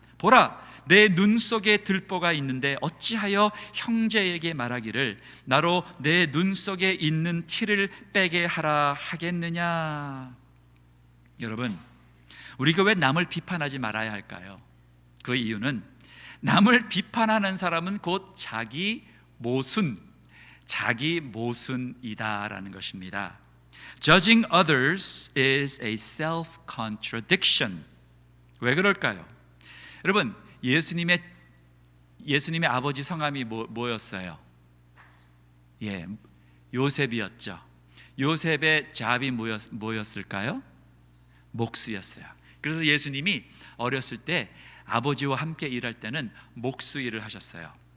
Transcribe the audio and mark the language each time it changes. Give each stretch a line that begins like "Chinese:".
Korean: 보라, 내 눈 속에 들보가 있는데 어찌하여 형제에게 말하기를 나로 내 눈 속에 있는 티를 빼게 하라 하겠느냐? 여러분, 우리가 왜 남을 비판하지 말아야 할까요? 그 이유는 남을 비판하는 사람은 곧 자기 모순이다라는 것입니다.
English: Judging others is a self-contradiction.
Korean: 왜 그럴까요? 여러분, 예수님의 아버지 성함이 뭐였어요? 요셉이었죠. 요셉의 잡이 뭐였을까요? 목수였어요. 그래서 예수님이 어렸을 때 아버지와 함께 일할 때는 목수 일을 하셨어요.